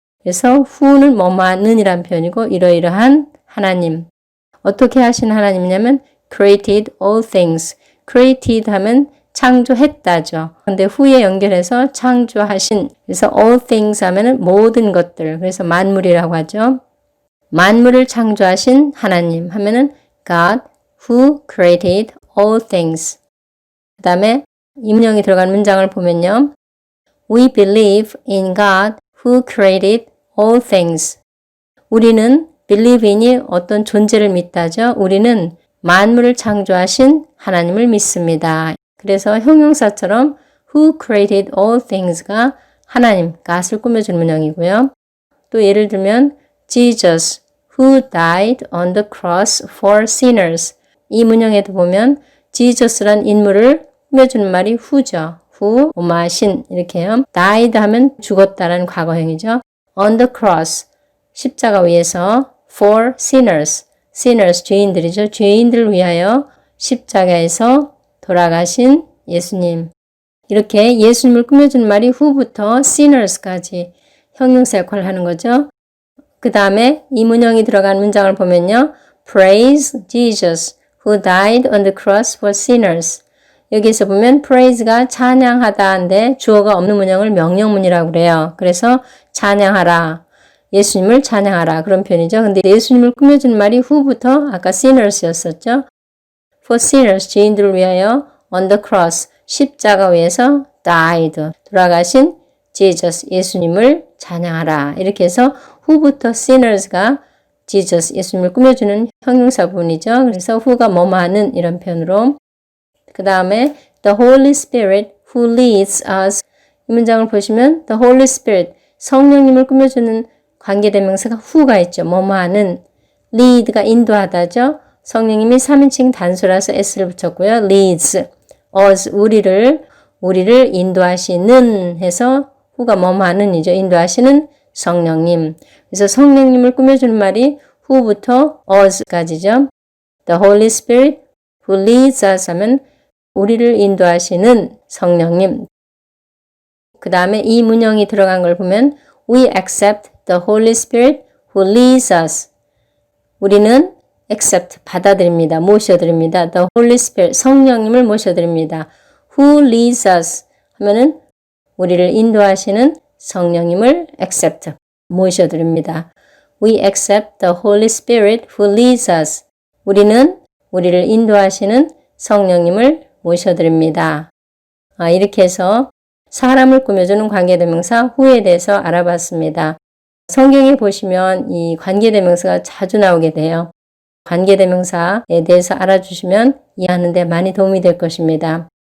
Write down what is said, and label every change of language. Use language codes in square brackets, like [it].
[ko] 그래서 who는 뭐뭐하는 이란 표현이고 이러이러한 하나님. 어떻게 하신 하나님이냐면 [en] created all things. [ko] created 하면 창조했다죠. 근데 who에 연결해서 창조하신. 그래서 [en] all things [ko] 하면은 모든 것들. 그래서 만물이라고 하죠. 만물을 창조하신 하나님 하면은 [en] God who created all things. [ko] 그 다음에 이 문형이 들어간 문장을 보면요. [en] We believe in God who created all things. [ko] 우리는 believe in이 어떤 존재를 믿다죠. 우리는 만물을 창조하신 하나님을 믿습니다. 그래서 형용사처럼 [en] who created all things [ko] 가 하나님, God을 꾸며준 문형이고요. 또 예를 들면 [en] Jesus who died on the cross for sinners. [ko] 이 문형에도 보면 Jesus란 인물을 꾸며주는 말이 who죠. who, 오마신 이렇게요. died 하면 죽었다라는 과거형이죠. [en] on the cross, [ko] 십자가 위에서 [en] for sinners, [ko] sinners 죄인들이죠. 죄인들을 위하여 십자가에서 돌아가신 예수님. 이렇게 예수님을 꾸며주는 말이 who부터 sinners까지 형용사 역할을 하는 거죠. 그 다음에 이 문형이 들어간 문장을 보면요. [en] Praise Jesus who died on the cross for sinners. [ko] 여기서 보면 praise가 찬양하다인데 주어가 없는 문형을 명령문이라고 그래요. 그래서 찬양하라. 예수님을 찬양하라. 그런 표현이죠. 근데 예수님을 꾸며준 말이 who부터 아까 sinners였었죠. [en] For sinners, [ko] 죄인들을 위하여 [en] on the cross, [ko] 십자가 위에서 died, 돌아가신 Jesus, 예수님을 찬양하라. 이렇게 해서 who부터 sinners가 Jesus, 예수님을 꾸며주는 형용사 부분이죠. 그래서 who가 뭐뭐하는 이런 표현으로. [en] 그 다음에 the Holy Spirit who leads us. [ko] 이 문장을 보시면 the Holy Spirit, 성령님을 꾸며주는 관계대명사가 who가 있죠. 뭐뭐하는. lead가 인도하다죠. 성령님이 3인칭 단수라서 s를 붙였고요. leads, us, 우리를 인도하시는 해서 who가 뭐뭐하는이죠. 인도하시는 성령님. 그래서 성령님을 꾸며주는 말이 who부터 us까지죠. [en] The Holy Spirit who leads us [ko] 하면 우리를 인도하시는 성령님. 그 다음에 이 문형이 들어간 걸 보면 [en] We accept the Holy Spirit who leads us. [ko] 우리는 accept, 받아들입니다. 모셔드립니다. The Holy Spirit, 성령님을 모셔드립니다. [en] Who leads us [ko] 하면은 우리를 인도하시는 성령님을 accept, 모셔드립니다. [en] We accept the Holy Spirit who leads us. [ko] 우리는 우리를 인도하시는 성령님을 모셔드립니다. 이렇게 해서 사람을 꾸며주는 관계대명사 who에 대해서 알아봤습니다. 성경에 보시면 이 관계대명사가 자주 나오게 돼요. 관계대명사에 대해서 알아주시면 이해하는 데 많이 도움이 될 것입니다.